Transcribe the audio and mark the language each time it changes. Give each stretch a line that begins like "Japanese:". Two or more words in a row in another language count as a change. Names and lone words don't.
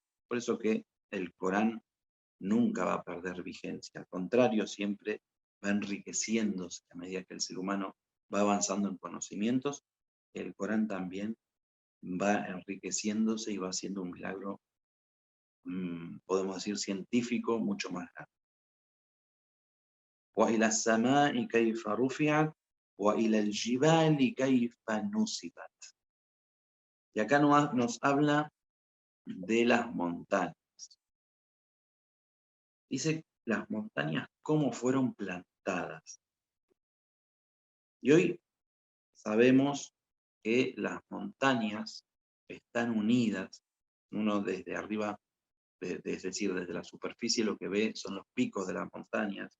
Spanish: Por eso que el Corán nunca va a perder vigencia, al contrario, siempre va enriqueciéndose a medida que el ser humano va avanzando en conocimientos, el Corán también va enriqueciéndose y va haciendo un milagro, podemos decir, científico mucho más grande.
Arabic: وإلى السماء كيف رفعت وإلى الجبال كيف نصبت.
Spanish: Y acá nos habla de las montañas. Dice las montañas cómo fueron plantadas. Y hoy sabemos que las montañas están unidas, uno desde arriba, es decir, desde la superficie lo que ve son los picos de las montañas.